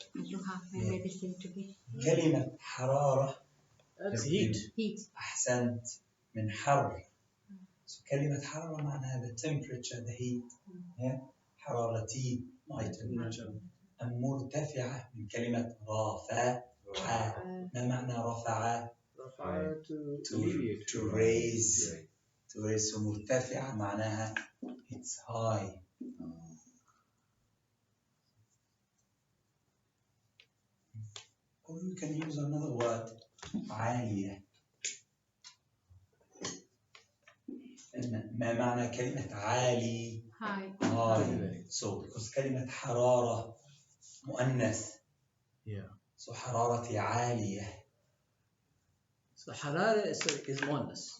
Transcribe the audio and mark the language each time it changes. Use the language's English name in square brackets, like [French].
[English] You have my medicine to be. [Arabic] كلمة حرارة [English] That's heat. Heat. [Arabic] أحسنت من حر. [English] So [Arabic] كلمة حرارة معناها [English] the temperature, the heat. Yeah. حرارتي my temperature. [Arabic] مرتفعة من كلمة رافعة. ما معنى رفعة؟ [English] to raise. To raise. So [Arabic] مرتفعة معناها [English] it's high. Or you can use another word عالية. [Arabic] ما معنى كلمة عالي؟ [English] High. So because [Arabic] كلمة حرارة مؤنث. [English] Yeah. [Arabic] So حرارتي عالية. [English] So حرارة is مؤنث.